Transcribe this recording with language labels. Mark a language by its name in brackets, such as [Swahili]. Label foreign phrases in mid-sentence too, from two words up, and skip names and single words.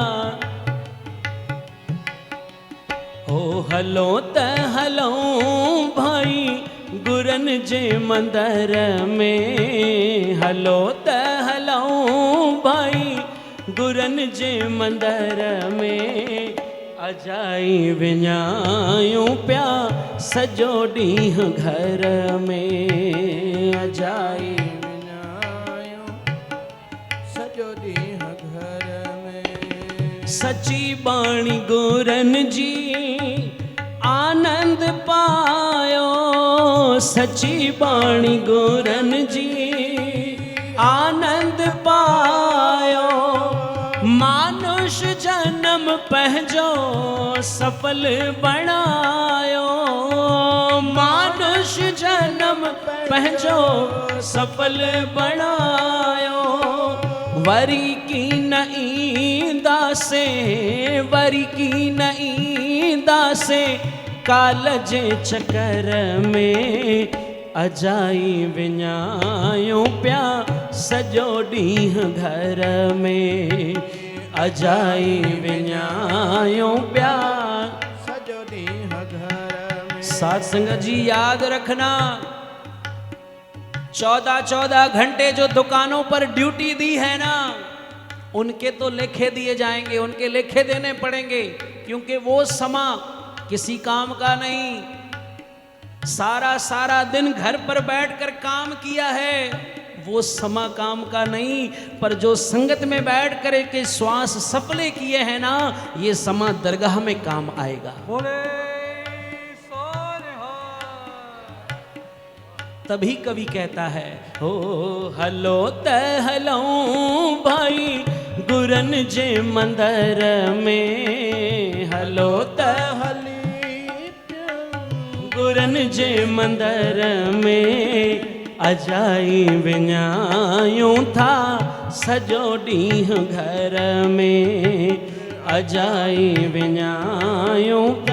[Sindhi] हो हलो त हलऊं भाई गुरन जे मंदर में, हलो त हलऊं भाई गुरन जे मंदर में, अजाई विञायूं पिया सॼो ॾींहुं घर में, अजाई विञायूं सॼो ॾींहुं घर में। सची बाणी गुरन जी आनंद पायो, सची बाणी गुरन जी आनंद पायो। मानुष जन्म पंहिंजो सफल बणायो, मानुष जन्म पंहिंजो सफल बणायो। वरी की न ईंदासे, वरी की न ईंदासे काल जे चकर में, अजाई विञायूं पिया सॼो ॾींहुं घर में, अजाई विञायूं पिया सॼो ॾींहुं घर में। [Hindi] साथ संगत जी याद रखना, 14-14 घंटे जो दुकानों पर ड्यूटी दी है ना, उनके तो लेखे दिए जाएंगे, उनके लेखे देने पड़ेंगे, क्योंकि वो समा किसी काम का नहीं। सारा सारा दिन घर पर बैठकर काम किया है, वो समा काम का नहीं, पर जो संगत में बैठ कर के श्वास सफले किए हैं ना, ये समा दरगाह में काम आएगा। [Punjabi] बोले सो निहाल। [Hindi] तभी कवि कहता है [Sindhi] हो हलो त हलो भाई गुरन जे मंदर में, हलो त गुरन जे मंदर में अजाई विञायूं था सॼो ॾींहुं घर में, अजाई विञायूं था